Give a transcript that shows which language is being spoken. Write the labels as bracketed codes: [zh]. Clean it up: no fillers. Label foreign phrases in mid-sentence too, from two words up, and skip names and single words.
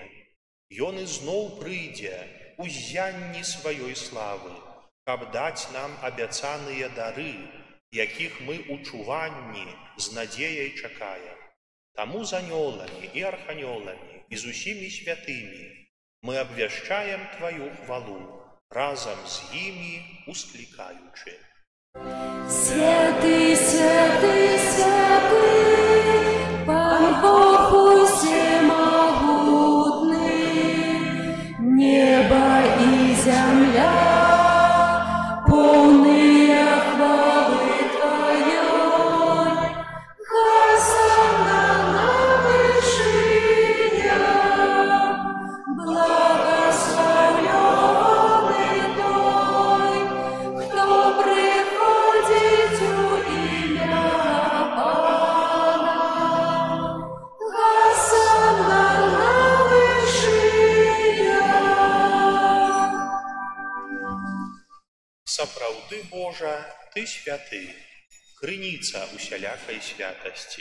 [be] Ён ізноў прыйдзе у ззянні сваёй славы, каб даць нам абяцаныя дары, якіх мы ў чуванні з надзеяй чакаем. Таму з анёламі і арханёламі і з усімі святымі мы абвяшчаем Тваю хвалу, разам з імі усклікаючы. [ru] Святый, святый, святый, Пан Бог всемогутный, небо и земля, полные хвалы Твоей. Хосанна на вышинях, благословенный той, кто приходит у имя Пана. Хосанна на вышинях. [be] Сапраўды, Божа, Ты святы, крыніца усялякай святасці.